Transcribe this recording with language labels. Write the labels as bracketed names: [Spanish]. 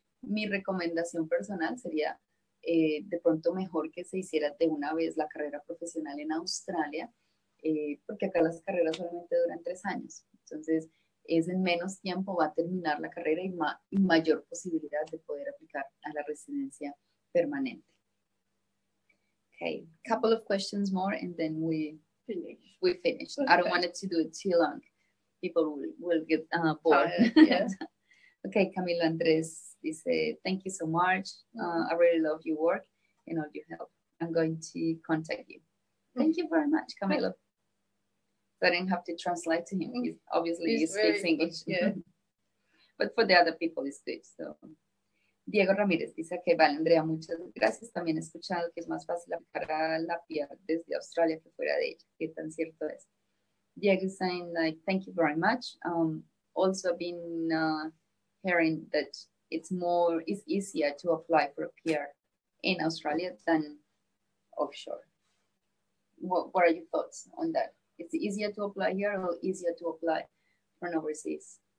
[Spanish] Mi recomendación personal sería de pronto mejor que se hiciera de una vez la carrera profesional en Australia, porque acá las carreras solamente duran 3 años. Entonces, es en menos tiempo va a terminar la carrera y mayor posibilidad de poder aplicar a la residencia permanente. [English] Okay, couple of questions more and then we finish. Okay. I don't want it to do it too long. People will get bored. Yeah. Okay, Camilo Andrés dice, thank you so much. I really love your work and all your help. I'm going to contact you. Thank you very much, Camilo. So I didn't have to translate to him. He speaks English. Yeah. But for the other people, it's good. So. [Spanish] Diego Ramírez dice que vale, Andrea, muchas gracias. También he escuchado que es más fácil aplicar a la PR desde Australia que fuera de ella. ¿Qué tan cierto es? [English] Diego is saying, like, thank you very much. Also been hearing that it's easier to apply for a PR in Australia than offshore. What are your thoughts on that? It's easier to apply here or easier to apply from overseas?